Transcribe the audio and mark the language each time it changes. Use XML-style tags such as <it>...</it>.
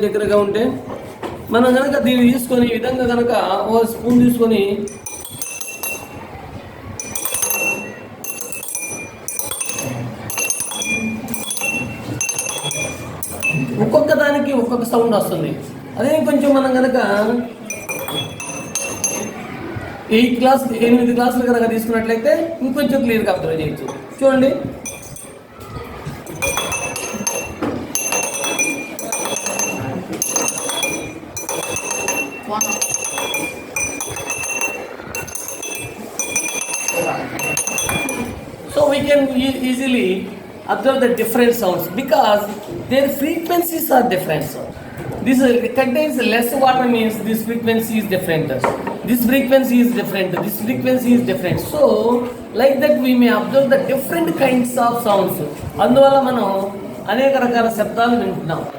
<te>దగ్గరగా ఉంటే మనం కనుక దీన్ని తీసుకొని ఈ విధంగా కనుక ఒక స్పూన్ తీసుకొని ఒక్కొక్క దానికి ఒక్కొక్క సౌండ్ వస్తుంది. అదే కొంచెం మనం కనుక 8 క్లాసులు కనుక తీసుకున్నట్లయితే ఇంకొంచెం క్లియర్గా అబ్జర్వ్ చేయొచ్చు. చూడండి,</te> <en>so we can easily observe the different sounds because their frequencies are different. This contains less water means this frequency is different. This frequency is different. This frequency is different. So like that we may observe the different kinds of sounds.</en> <te>అందువల్ల మనం అనేక రకాల శబ్దాలు వింటున్నాం.</te>